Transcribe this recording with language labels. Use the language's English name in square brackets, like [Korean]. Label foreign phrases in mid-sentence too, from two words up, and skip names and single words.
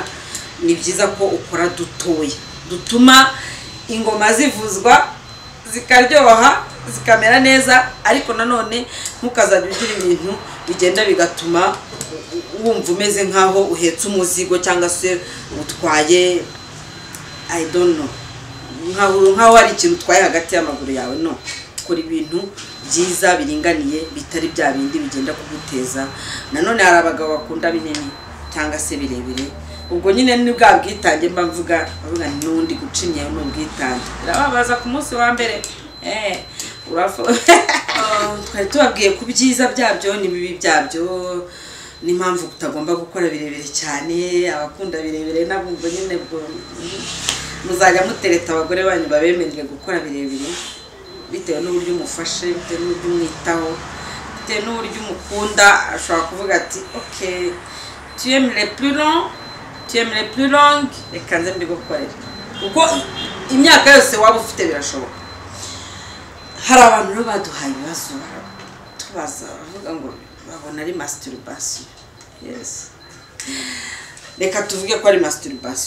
[Kinyarwanda] Ni byiza ko ukora dutoya dutuma ingoma zivuzwa zikaryoha zikamera neza, ariko nanone ntukazajya ugira ibintu bigenda bigatuma wumva umeze nkaho uhetse umuzigo cyangwa se utwaye [English] I don't know, [Kinyarwanda] nkaho hari ikintu utwaye hagati y'amaguru yawe. No, ukora ibintu byiza biringaniye bitari bya bindi bigenda kuguteza. Nanone hari abagabo bakunda binini cyangwa se birebire, ubwo nyine ni bwa bwitange mba mvuga n'undi gucinye n'ubwitange. Birababaza ku munsi wa mbere twari tubabwiye ku byiza byabyo n'ibibi byabyo, n'impamvu utagomba gukora birebire cyane. Abakunda birebire nabwo nyine bwo muzajya mutereta abagore banyu babemerere gukora birebire, bitewe n'uburyo umufashe, bitewe n'uburyo umwitaho, bitewe n'uburyo umukunda. Ashobora kuvuga ati okay, [French] tu aimes les plus longs, [Kinyarwanda] reka nze mbigukorere, kuko imyaka yose waba ufite birashoboka. Hari abantu rero baduhaye ibibazo tubaza bavuga ngo babona ari masturbation. Yes, reka tuvuge ko ari masturbation.